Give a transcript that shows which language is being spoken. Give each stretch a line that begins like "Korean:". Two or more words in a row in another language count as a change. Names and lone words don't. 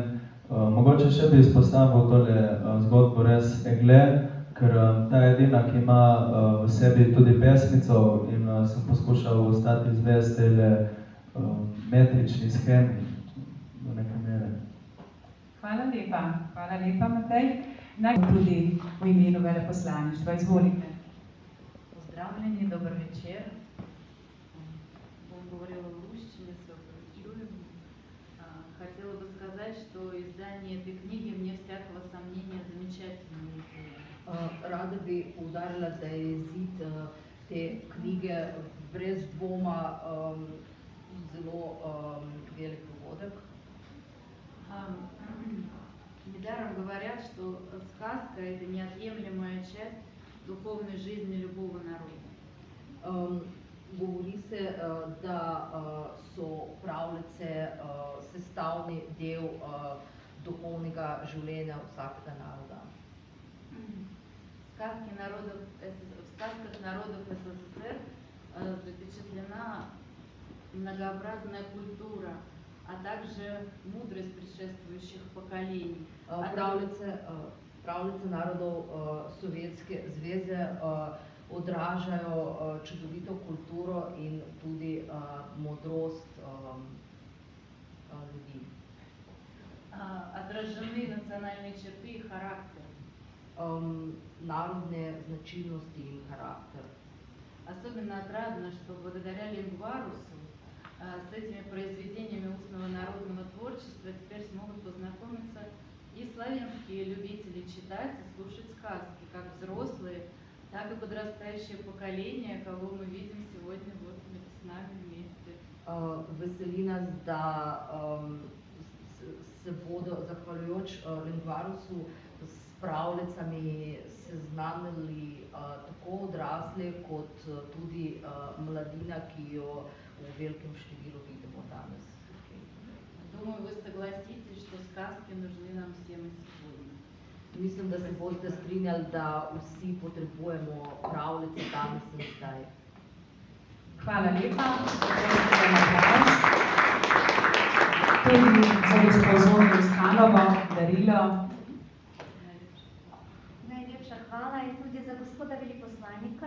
Slovenian: Mogoče še bi izpostavil tole zgodbo res Egle, ker ta je edina, ki ima v sebi tudi pesmico in sem poskušal ostati zvest tele metrični shemi do neke mere. Hvala lepa, Matej. Naj tudi v imenu veleposlaništva, izvolite. Pozdravljeni, dober večer.
Russian: Bom говорила в русском,
Slovenian: se opravičujem.
Russian: Хотела бы сказать, что издание этой книги, вне всякого сомнения, замечательное.
Slovenian: Rada bi poudarila, da je izid te knjige brez dvoma zelo velik dogodek.
Russian: Недаром говорят, что сказка – это неотъемлемая часть духовной жизни любого народа.
Slovenian: Govori se, da so pravljice sestavni del duhovnega življenja vsakega naroda.
Russian: В сказках народов СССР запечатлена многообразная культура, а также мудрость предшествующих поколений.
Slovenian: Pravljice narodov Sovjetske zveze odražajo čudovito kulturo in tudi modrost ljudi.
Russian: Отражены национальные черты и характер. Народные значимости и характер. Особенно отрадно, что благодаря Лингварусу с этими произведениями устного народного творчества теперь смогут познакомиться и славянские любители читать и слушать сказки, как взрослые, так и подрастающее поколение, кого мы видим сегодня вот с нами вместе.
Slovenian: Veseli nas, da se bodo, zahvaljujoč Lingvarusu, s pravljicami seznanili tako odrasli kot tudi mladina, ki jo v velikem številu vidimo danes.
Russian: Думаю, вы согласитесь, что сказки нужны нам всем и сегодня.
Slovenian: Mislim, da se boste strinjali, da vsi potrebujemo pravljice danes in zdaj. Hvala lepa. To je bil za gospo Zoro Iskanovo darilo. Najlepša hvala in tudi za gospoda veleposlanika.